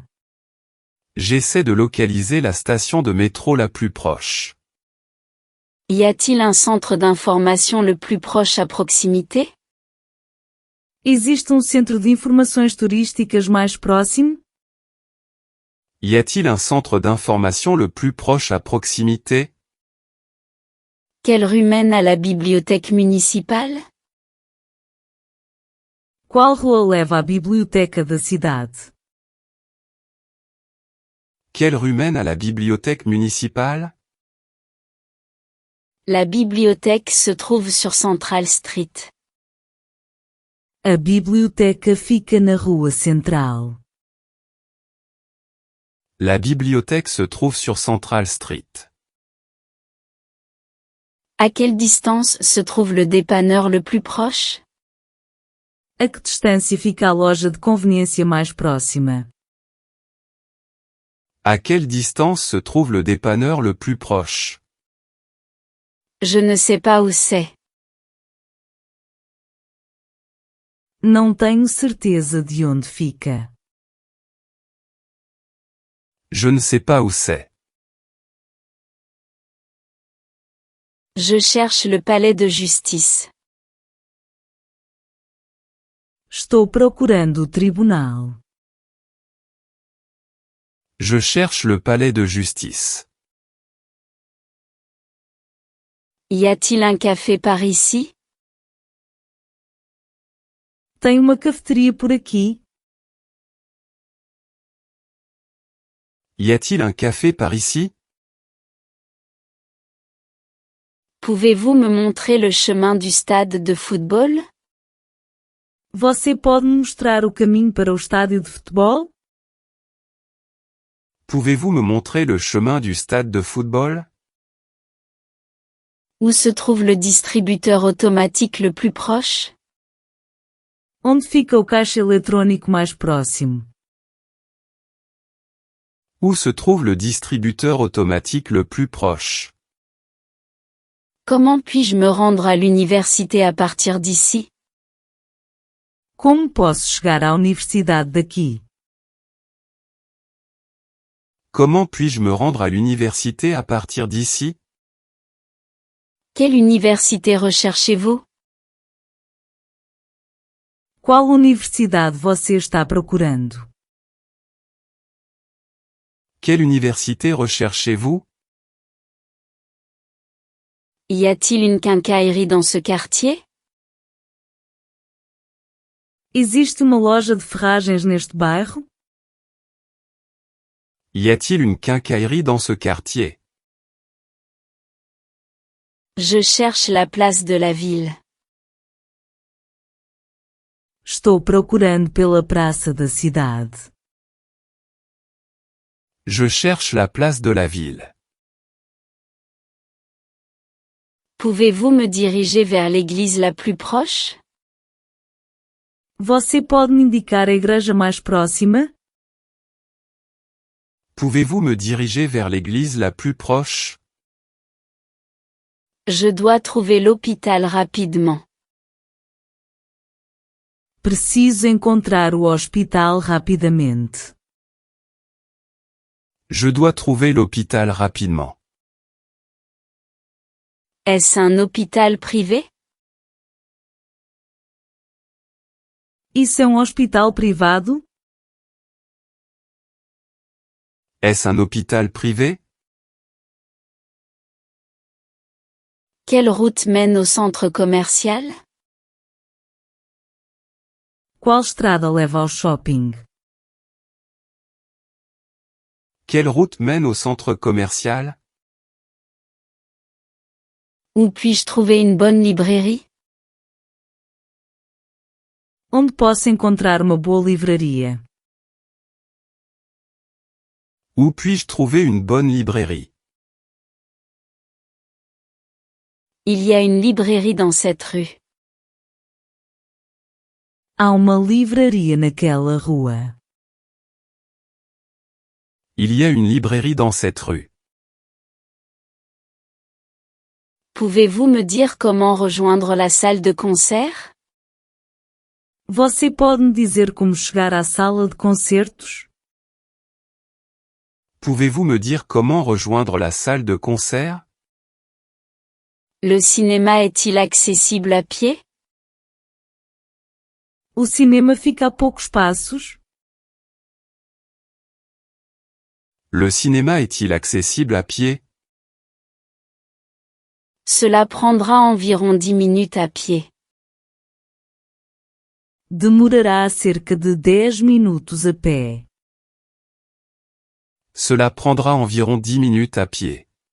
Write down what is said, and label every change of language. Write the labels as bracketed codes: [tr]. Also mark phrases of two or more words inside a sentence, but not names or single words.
[fr] J'essaie de localiser la station de métro la plus proche. Y a-t-il un centre d'information le plus proche à proximité? [pt] Existe centro de informações turísticas mais próximo? [fr] Y a-t-il un centre d'information le plus proche à proximité? Quelle rue mène à la bibliothèque municipale? [pt] Qual rua leva à biblioteca da cidade? [fr] Quelle rue mène à la bibliothèque municipale? La bibliothèque se trouve sur Central Street. [pt] A biblioteca fica na rua central. [fr] La bibliothèque se trouve sur Central Street. À quelle distance se trouve le dépanneur le plus proche? [pt] A que distância fica a loja de conveniência mais próxima? [fr] À quelle distance se trouve le dépanneur le plus proche? Je ne sais pas où c'est. [pt] Não tenho certeza de onde fica. [fr] Je ne sais pas où c'est. Je cherche le palais de justice. [pt] Estou procurando o tribunal. [fr] Je cherche le palais de justice. Y a-t-il un café par ici? [pt] Tem uma cafeteria por aqui? [fr] Y a-t-il un café par ici? Pouvez-vous me montrer le chemin du stade de football? [pt] Você pode me mostrar o caminho para o estádio de futebol? [fr] Pouvez-vous me montrer le chemin du stade de football? Où se trouve le distributeur automatique le plus proche? [pt] Onde fica o caixa eletrônico mais próximo? [fr] Où se trouve le distributeur automatique le plus proche? Comment puis-je me rendre à l'université à partir d'ici? [pt] Como posso chegar à universidade daqui? [fr] Comment puis-je me rendre à l'université à partir d'ici? Quelle université recherchez-vous? [pt] Qual universidade você está procurando? [fr] Quelle université recherchez-vous? Y a-t-il une quincaillerie dans ce quartier? [pt] Existe uma loja de ferragens neste bairro? [fr] Y a-t-il une quincaillerie dans ce quartier? Je cherche la place de la ville. [pt] Estou procurando pela praça da cidade. [fr] Je cherche la place de la ville. Pouvez-vous me diriger vers l'église la plus proche? [pt] Você pode me indicar a igreja mais próxima? [fr] Pouvez-vous me diriger vers l'église la plus proche? Je dois trouver l'hôpital rapidement. [pt] Preciso encontrar o hospital rapidamente. [fr] Je dois trouver l'hôpital rapidement. Est-ce un hôpital privé? [pt] Isso é um hospital privado? [fr] Est-ce un hôpital privé? Quelle route mène au centre commercial? [pt] Qual estrada leva ao shopping? [fr] Quelle route mène au centre commercial? Où puis-je trouver une bonne librairie? [pt] Onde posso encontrar uma boa livraria? [fr] Où puis-je trouver une bonne librairie? Il y a une librairie dans cette rue. [pt] Há uma livraria naquela rua. [fr] Il y a une librairie dans cette rue. Pouvez-vous me dire comment rejoindre la salle de concert? [pt] Você pode me dizer como chegar à sala de concertos? [fr] Pouvez-vous me dire comment rejoindre la salle de concert? Le cinéma est-il accessible à pied? [pt] O cinema fica a poucos passos? [fr] Le cinéma est-il accessible à pied? Cela prendra environ 10 minutes à pied. [pt] Demorará cerca de 10 minutos a pé. [fr] Cela prendra environ 10 minutes à pied.